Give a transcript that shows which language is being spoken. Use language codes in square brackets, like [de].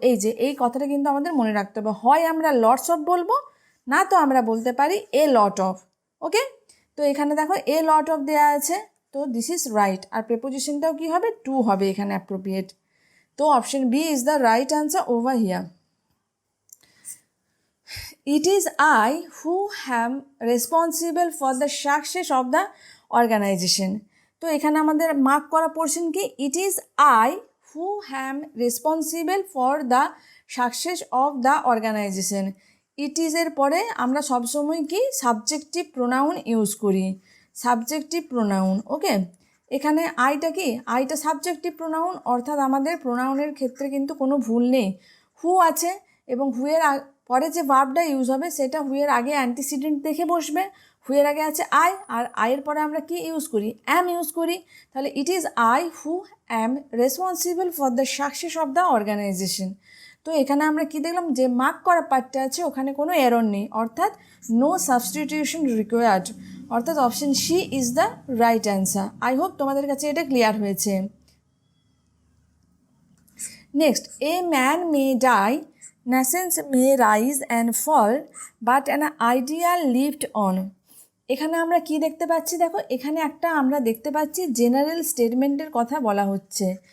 [bn] এই যে এই কথাটা কিন্তু আমাদের মনে রাখতে হবে, হয় আমরা লটস অফ বলবো, না তো আমরা বলতে পারি এ লট অফ। ওকে, তো এখানে দেখো এ লট অফ দেওয়া আছে, তো [en] This is right. [bn] আর প্রেপোজিশনটাও কি হবে, টু হবে এখানে অ্যাপ্রোপ্রিয়েট। তো [en] Option B is the right answer over here. It is I who am responsible for the success of the organization. [bn] তো এখানে আমাদের মার্ক করা পোর্শন কি, [en] It is I who am responsible for the success of the organization. [bn] ইট ইজের পরে আমরা সবসময় কি subjective pronoun use করি, সাবজেক্টিভ প্রোনাউন। ওকে, এখানে আইটা কি, আইটা সাবজেক্টিভ প্রোনাউন, অর্থাৎ আমাদের প্রোনাউনের ক্ষেত্রে কিন্তু কোনো ভুল নেই। হু আছে এবং হুয়ের পরে যে ভার্বটা ইউজ হবে সেটা হুয়ের আগে অ্যান্টিসিডেন্ট দেখে বসবে। হুয়ের আগে আছে আই, আর আইয়ের পরে আমরা কি ইউজ করি, অ্যাম ইউজ করি। [en] তাহলে it is I who am responsible for the success of the organization. [bn] তো এখানে আমরা কি দেখলাম, যে মার্ক করা পার্টটা আছে ওখানে কোনো এরর নেই, অর্থাৎ নো সাবস্টিটিউশন রিকোয়ার্ড, অর্থাৎ [en] Option C is the right answer. I hope [bn] তোমাদের কাছে এটা ক্লিয়ার হয়েছে। [en] Next, a man may die, nations may rise and fall, but an idea lived on. [bn] এখানে আমরা কি দেখতে পাচ্ছি, দেখো এখানে একটা আমরা দেখতে পাচ্ছি জেনারেল স্টেটমেন্টের কথা বলা হচ্ছে।